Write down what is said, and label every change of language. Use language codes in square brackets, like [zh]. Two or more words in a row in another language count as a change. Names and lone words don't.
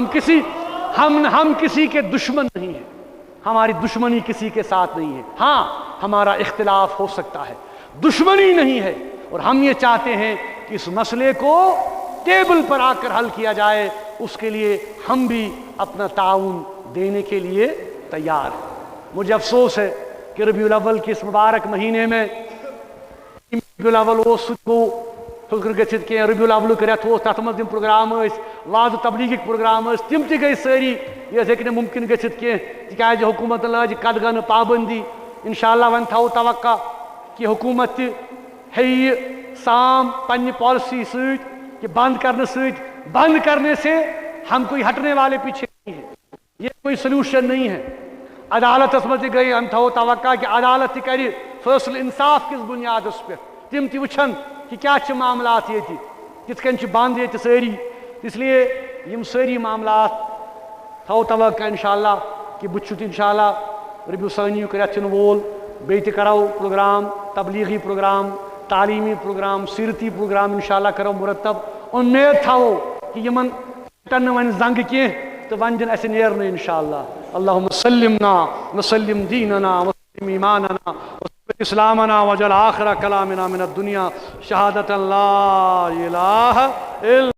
[ur] ہم کسی کے دشمن نہیں ہیں، ہماری دشمنی کسی کے ساتھ نہیں ہے، ہاں ہمارا اختلاف ہو سکتا ہے، دشمنی نہیں ہے، اور ہم یہ چاہتے ہیں کہ اس مسئلے کو ٹیبل پر آ کر حل کیا جائے، اس کے لیے ہم بھی اپنا تعاون دینے کے لیے تیار ہیں۔ مجھے افسوس ہے کہ ربیع الاول کے اس مبارک مہینے میں [ks] ربیع الاول کو فکر گژھت کی ربیع الاول رٮ۪تھ اوس تَتھ منٛز تِم پروگرام ٲسۍ واضح تبلیغٕکۍ پروگرام ٲسۍ تِم تہِ گٔے سٲری یہِ ہیٚکہِ نہٕ مُمکِن گٔژھِتھ کینٛہہ تِکیٛازِ حکوٗمتن لٲج قدغن پابندی۔ اِنشاءاللہ وۄنۍ تھاوو توقع کہ حکوٗمت تہِ ہیٚیہِ یہِ سام پننہِ پالسی سۭتۍ کہ [ur] بند کرنے سۭتۍ بند کرنے سے ہم کوئی ہٹنے والے پیچھے نہیں ہیں، یہ کوئی سلوشن نہیں ہے۔ [ks] عدالتس منٛز تہِ گٔے ہم تھاوو توقع کہ عدالت تہِ کرِ فٲصلہٕ انصاف کِس بُنیادس پٮ۪ٹھ، تِم تہِ وٕچھن کہ کیا چھِ معاملات ییٚتہِ کِتھ کٔنۍ چھِ بند ییٚتہِ سٲری، اس لیے یِم سٲری معاملات تھاوو توقع انشاءاللہ کہ بہٕ چھُس انشاءاللہ ربیع ثانی رٮ۪تھ یِنہٕ وول بیٚیہِ تہِ کرو پروگرام، تبلیغی پروگرام، تعلیمی پروگرام، سیرتی پروگرام انشاءاللہ کرو مرتب۔ امید تھاوو کہ یمن ٹن نہٕ وۄنۍ زنگہٕ کینٛہہ تہٕ وۄنۍ دِن اَسہِ نیرنہٕ انشاءاللہ۔ [ar] اللہم سلمنا وسلم دیننا وسلم ایماننا وسلم اسلامنا وجل آخر کلامنا من الدنیا شہادت لا الہ الا